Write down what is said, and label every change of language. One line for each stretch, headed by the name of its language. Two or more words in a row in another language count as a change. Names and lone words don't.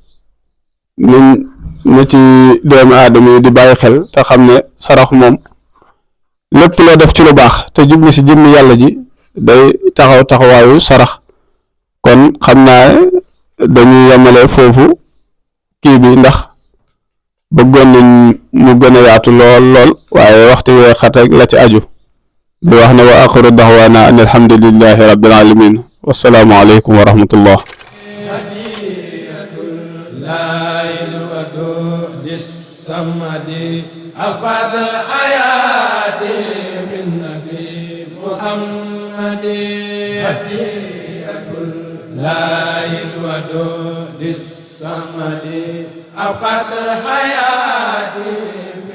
Wolof: na ci doomu aadama yi di bàyyi xel te xam ne sarax moom lépp loo def ci lu baax te jublu si jëmmi yàlla ji day taxawaayu sarax kon xam naa dañuy yemale foofu kii bi ndax bëggoon nañ mu gën a yaatu lool waaye waxtu wee xat ak la ci aju di wax ne
Arabic: وآخر دعوانا أن الحمد لله رب العالمين والسلام عليكم ورحمة الله الصمد أفاد حياتي من نبي محمد هدية الله الودود الصمد أفاد حياتي